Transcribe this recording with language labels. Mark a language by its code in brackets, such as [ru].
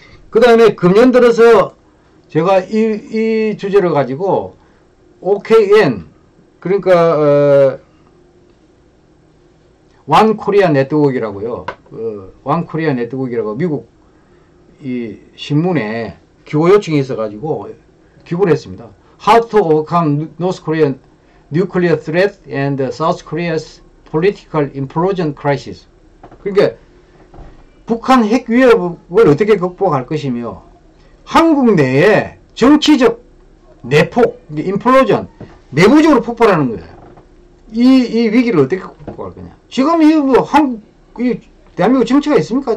[ko] 그 다음에 금년 들어서 제가 이 주제를 가지고 OKN, 그러니까, 원 코리아 네트워크라고요. 원 코리아 네트워크라고 미국 이 신문에 기고 요청이 있어가지고 기고를 했습니다. [en] How to overcome North Korean nuclear threat and South Korea's political implosion crisis. [ko] 그러니까 북한 핵 위협을 어떻게 극복할 것이며 한국 내에 정치적 내폭, 임플로전, 내부적으로 폭발하는 거예요. 이 위기를 어떻게 극복할 거냐. 지금 이 대한민국 정치가 있습니까?